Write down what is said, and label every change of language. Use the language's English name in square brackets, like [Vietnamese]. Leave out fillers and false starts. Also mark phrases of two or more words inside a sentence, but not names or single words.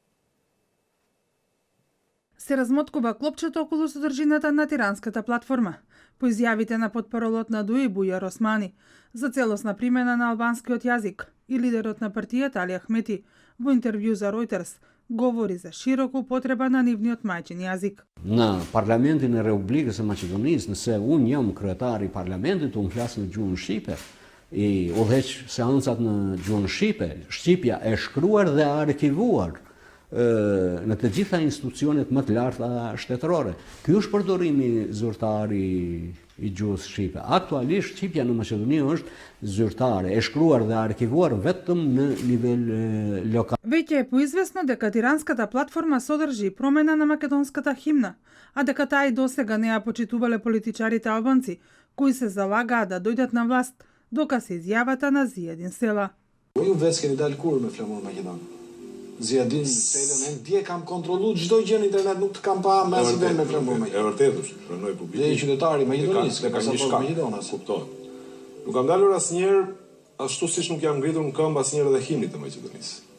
[Macedonian] Се размоткува клопчето околу содржината на тиранската платформа. По изјавите на потпаролот на ДУИ Бујар Османи за целосна примена на албанскиот јазик и лидерот на партијата Али Ахмети во интервју за Reuters говори за широка употреба на нивниот мајчин јазик. [Albanian] Në Parlamentin e Republikës së Maqedonisë, nëse unë jam kryetari i Parlamentit, unë flas në gjuhën shqipe, i udhëheq seancat në gjuhën shqipe, shqipja e shkruar dhe arkivuar në të gjitha institucionet më të larta shtetërore. Ky është përdorimi zyrtar i gjuhës shqipe. Aktualisht shqipja në Maqedoni është zyrtare, e shkruar dhe arkivuar vetëm në nivel lokal. [Macedonian] Веќе е поизвестно дека тиранската платформа содржи промена на македонската химна, а дека таа и досега не ја почитувале политичарите албанци, кои се залагаат да дојдат на власт, доказ изјавата на Зиједин Села. [Albanian] Ju vetë keni dalë kur me flamur Maqedon? Zjadin Selën, unë dje kam kontrollu çdo gjë në internet, nuk të kam pa me asnjë vend me flamur Maqedon. E vërtetë është, pranoj publikisht. Dhe i qytetari Maqedonisë, ka një shkak Maqedonas. Kuptoj. Nuk kam dalur asnjëherë ashtu siç nuk jam ngritur në këmbë asnjëherë edhe himnit të Maqedonisë.